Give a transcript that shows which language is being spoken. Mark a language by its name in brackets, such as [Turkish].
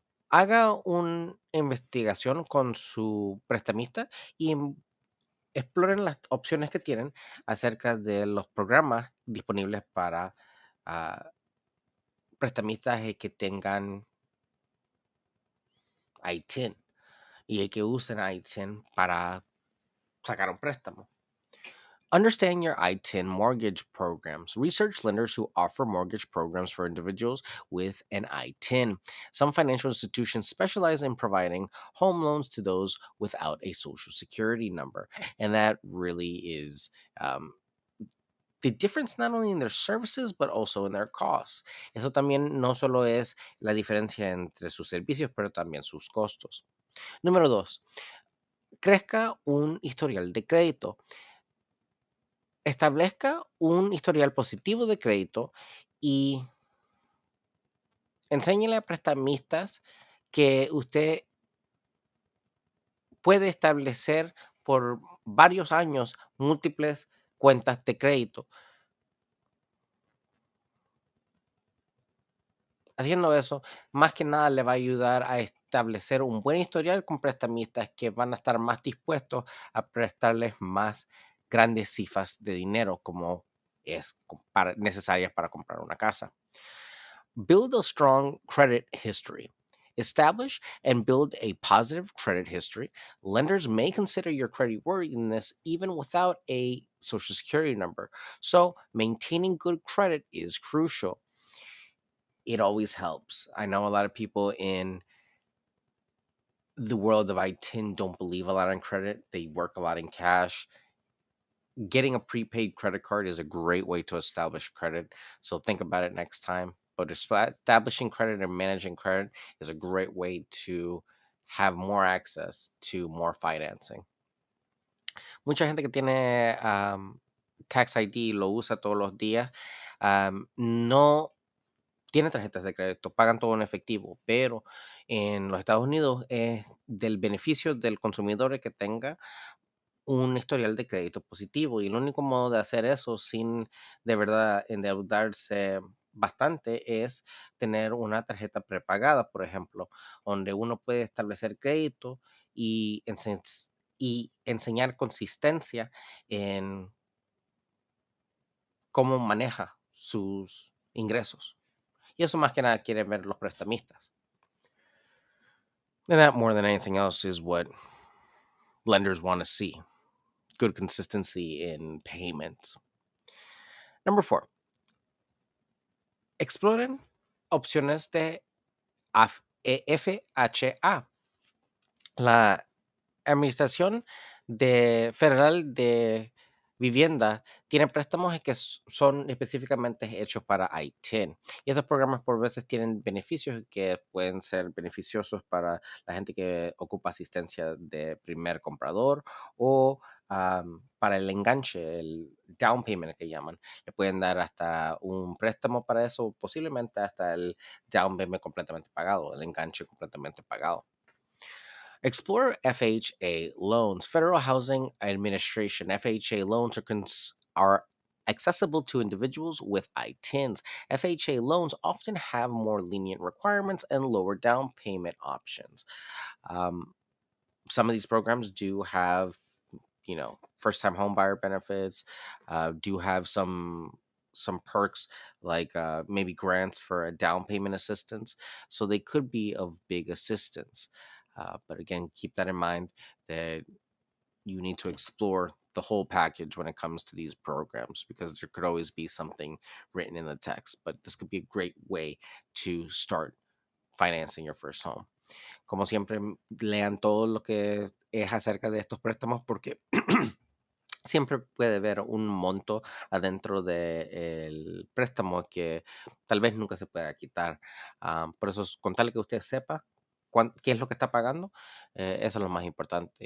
[Spanish] Haga una investigación con su prestamista y exploren las opciones que tienen acerca de los programas disponibles para ah, prestamistas que tengan I-10 y que usen I-10 para sacar un préstamo. [English] Understand your I-10 mortgage programs. Research lenders who offer mortgage programs for individuals with an I-10. Some financial institutions specialize in providing home loans to those without a social security number. And that really is the difference not only in their services, but also in their costs. [Spanish] Eso también no solo es la diferencia entre sus servicios, pero también sus costos. Número dos, crezca un historial de crédito. Establezca un historial positivo de crédito y enséñele a prestamistas que usted puede establecer por varios años múltiples cuentas de crédito. Haciendo eso, más que nada le va a ayudar a establecer un buen historial con prestamistas que van a estar más dispuestos a prestarles más grandes cifras de dinero como es necesarias para comprar una casa. [English] Build a strong credit history. Establish and build a positive credit history. Lenders may consider your creditworthiness even without a social security number. So, maintaining good credit is crucial. It always helps. I know a lot of people in the world of I-10 don't believe a lot in credit. They work a lot in cash. Getting a prepaid credit card is a great way to establish credit. So think about it next time. But establishing credit and managing credit is a great way to have more access to more financing. [Spanish] Mucha gente que tiene Tax ID lo usa todos los días. No tiene tarjetas de crédito, pagan todo en efectivo, pero en los Estados Unidos es del beneficio del consumidor que tenga un historial de crédito positivo y el único modo de hacer eso sin de verdad endeudarse bastante es tener una tarjeta prepagada, por ejemplo, donde uno puede establecer crédito y, y enseñar consistencia en cómo maneja sus ingresos. Y eso más que nada quieren ver los prestamistas. [English] And that more than anything else is what lenders want to see. Good consistency in payments. Number 4, [Spanish] exploren opciones de FHA. La Administración Federal de Vivienda tiene préstamos que son específicamente hechos para ITIN. Y estos programas por veces tienen beneficios que pueden ser beneficiosos para la gente que ocupa asistencia de primer comprador o para el enganche, el down payment que llaman. Le pueden dar hasta un préstamo para eso, posiblemente hasta el down payment completamente pagado, el enganche completamente pagado. [English] Explore FHA loans. Federal Housing Administration FHA loans are accessible to individuals with ITINs. FHA loans often have more lenient requirements and lower down payment options. Um, some of these programs do have, first time home buyer benefits, do have some perks like maybe grants for a down payment assistance, so they could be of big assistance. But again, keep that in mind that you need to explore the whole package when it comes to these programs, because there could always be something written in the text, but this could be a great way to start financing your first home. [Spanish] Como siempre, lean todo lo que es acerca de estos préstamos, porque siempre puede haber un monto adentro del préstamo que tal vez nunca se pueda quitar. Por eso, con tal que usted sepa qué es lo que está pagando, eso es lo más importante.